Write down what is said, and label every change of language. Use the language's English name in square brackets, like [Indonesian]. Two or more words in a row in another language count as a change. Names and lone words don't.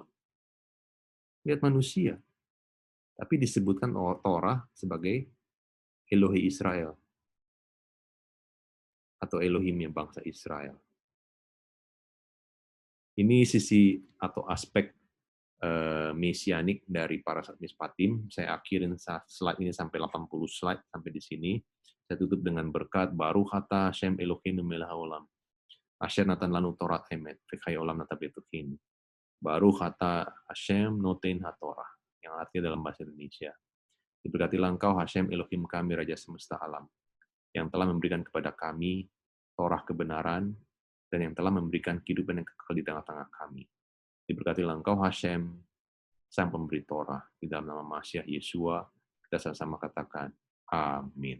[Indonesian] Lihat manusia, tapi disebutkan Torah sebagai Elohe Israel, atau Elohimnya bangsa Israel. Ini sisi atau aspek mesianik dari para Mishpatim. Saya akhirin slide ini sampai 80 slide sampai di sini. Saya tutup dengan berkat [Hebrew] ברוך אתה השם אלוהינו מלך העולם. אשר נתן לנו תורת אמת וחיי עולם נטע בתוכנו. ברוך אתה השם נותן התורה, [Indonesian] yang artinya dalam bahasa Indonesia. Diberkatilah Engkau Hashem Elohim kami Raja semesta alam, yang telah memberikan kepada kami Torah kebenaran dan yang telah memberikan kehidupan yang kekal di tengah-tengah kami. Diberkatilah Engkau Hashem, Sang Pemberi Torah, di dalam nama Mashiach Yeshua, kita sama-sama katakan, Amin.